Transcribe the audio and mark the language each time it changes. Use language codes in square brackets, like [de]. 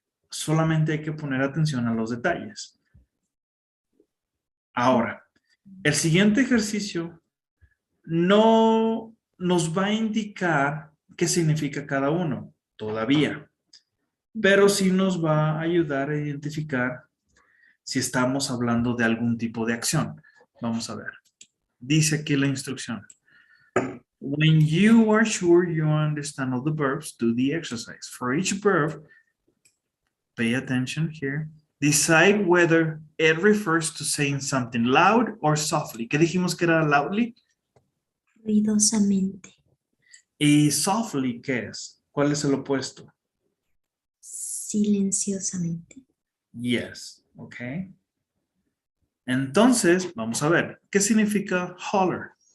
[es] Solamente hay que poner atención a los detalles. Ahora, el siguiente ejercicio no nos va a indicar qué significa cada uno, todavía, pero sí nos va a ayudar a identificar si estamos hablando de algún tipo de acción. Vamos a ver. Dice aquí la instrucción. [en] When you are sure you understand all the verbs, do the exercise. For each verb, pay attention here. Decide whether it refers to saying something loud or softly. [es] ¿Qué dijimos que era loudly? Ruidosamente. ¿Y softly qué es? ¿Cuál es el opuesto? Silenciosamente. [en] Yes, ok. [es] Entonces, vamos a ver, ¿qué significa holler?